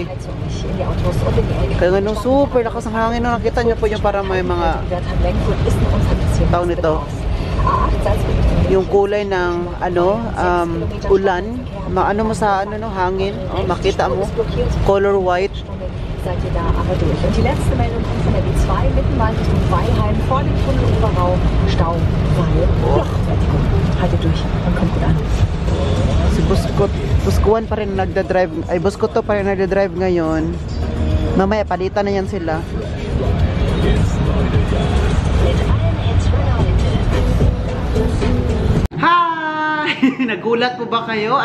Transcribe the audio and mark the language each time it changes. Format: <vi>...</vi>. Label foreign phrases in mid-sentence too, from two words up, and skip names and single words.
<tl>Kaya nga nung super lakas ng hangin, no, nakita nyo po yung para may mga tawag nito. Yung kulay ng ano, ulan, ano mo sa ano, no, hangin, oh, makita mo,</tl> <en>color white.</en> <de>Seid ihr da aber durch. Und die letzte Meldung kommt von der B2 Mittenwald Richtung Weilheim vor dem Tunnelüberbau Stau, weil Lochfertigung. Haltet durch und kommt gut an.</de> <tl>Si Buskuan pa rin nagda-drive, ay Buskuto pa rin nagda-drive ngayon. Mamaya palitan na yan sila. Hi! Nagulat po ba kayo?</tl>